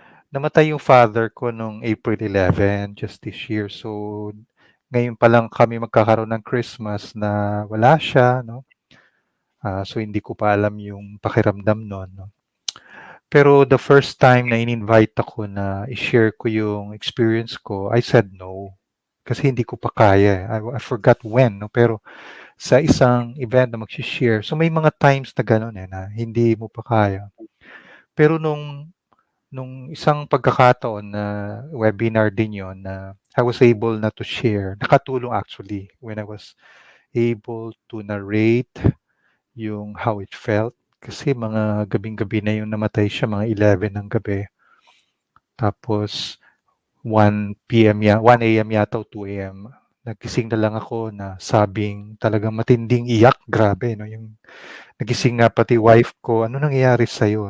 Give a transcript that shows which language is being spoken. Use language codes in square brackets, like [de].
[tl] Namatay yung father ko nung April 11, [en] just this year. [tl] So, ngayon pa lang kami magkakaroon ng Christmas na wala siya, no? So, hindi ko pa alam yung pakiramdam nun, no? Pero [en] the first time [tl] na in-invite ako na i-share ko yung experience ko, [en] I said no. [tl] Kasi hindi ko pa kaya. [en] I forgot when, [tl] no? Pero sa isang event na mag-share, so may mga times na gano'n na hindi mo pa kaya. Pero nung isang pagkakataon na webinar din yon na [en] I was able [tl] na to share, nakatulong [en] actually when I was able to narrate [tl] yung [en] how it felt. [tl] Kasi mga gabing-gabi na yung namatay siya, mga 11 ng gabi. Tapos 1 a.m. yata o 2 a.m. Nagising na lang ako na sabing talagang matinding iyak. Grabe, no? Yung nagising nga pati wife ko, ano nangyayari sa'yo?